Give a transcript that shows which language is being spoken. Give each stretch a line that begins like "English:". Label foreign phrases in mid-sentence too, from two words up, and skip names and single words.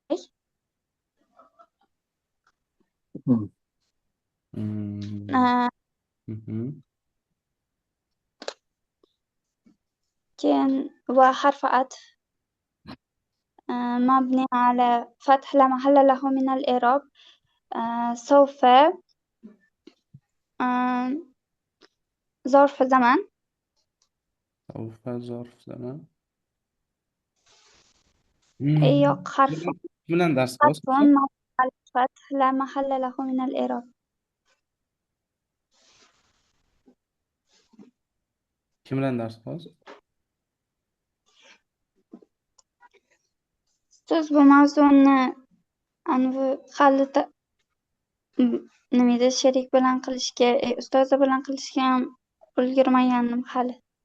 Arabic: كان وحرف عطف مبني على فتح لا محل له من الإعراب. سوف ظرف زمان. سوف ظرف زمان.
Uzbek: yo'q, harf Kim bilan dars
Arabic: حرف
Uzbek: qilyapsiz?
Arabic: مبني على الفتح لا محل له من الإعراب.
Uzbek: Kim bilan dars qilyapsiz? Siz bu mavzuni anavi hali nima edi, sherik bilan qilishga, ustozi bilan qilishga ham ulgurmagandim hali.